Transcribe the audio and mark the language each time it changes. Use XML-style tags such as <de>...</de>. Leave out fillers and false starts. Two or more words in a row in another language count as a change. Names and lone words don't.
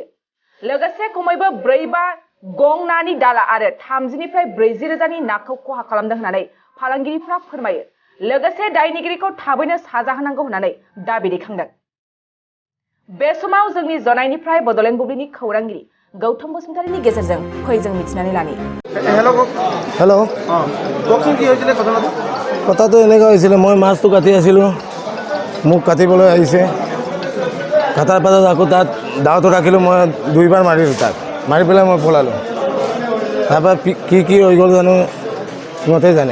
<brx>लोगोसे खमैबो 4-5 गं नानि दाला आरो 30निफ्राय 40 रोजानि नाखौ खहा खालामदों होननानै फालांगिरिफ्रा फोरमायो। लोगोसे दायनिगिरिखौ थाबैनो साजा होनांगौ होननानै दाबि दैखांदों। बे समाव जोंनि जनायनिफ्राय बडलेण्ड बुब्लिनि खौरांगिरि गौतम बसुमतारीनि गेजेरजों फै जों मिथिनानै लानि।</brx> <as>हेलो কওকচোন কি হৈছিলে ঘটনাটো? কথাটো এনেকুৱা হৈছিলে, মই মাছটো কাটি আছিলোঁ, মোক কাটিবলৈ আহিছে। কাটাৰ পাছত আকৌ তাত দাওটো ৰাখিলোঁ, মই 2বাৰ মাৰিলোঁ তাক, মাৰি পেলাই মই পলালোঁ। তাৰপৰা কি হৈ গ'ল জানো, সিহঁতে জানে।</as>